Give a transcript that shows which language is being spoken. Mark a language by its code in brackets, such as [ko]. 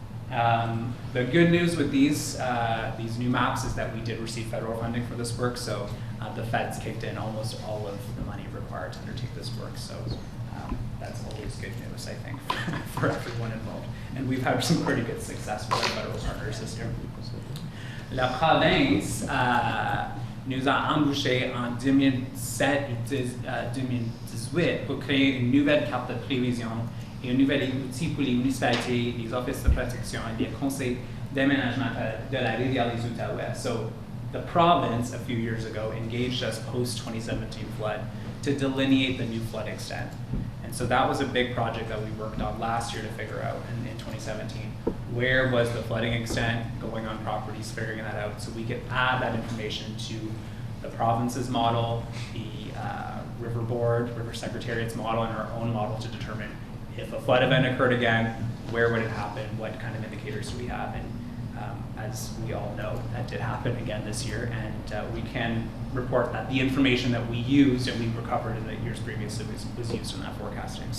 [en] The good news with these new maps is that we did receive federal funding for this work, so the feds kicked in almost all of the money required to undertake this work, so that's always good news, I think, for everyone involved. And we've had some pretty good success with our federal partners this year. [fr] La province nous a embauchés en 2007 et 2018 pour créer une nouvelle carte de prévision et un nouvel outil pour les municipalités, les offices de protection et les conseils d'aménagement de la rivière des Outaouais. [en] So the province, a few years ago, engaged us post-2017 flood to delineate the new flood extent. And so that was a big project that we worked on last year to figure out in 2017. Where was the flooding extent going on properties, figuring that out so we could add that information to the province's model, the River Board, River Secretariat's model, and our own model to determine if a flood event occurred again, where would it happen, what kind of indicators do we have, and as we all know, that did happen again this year, and we can report that the information that we used and we recovered in the years previously was used in that forecasting.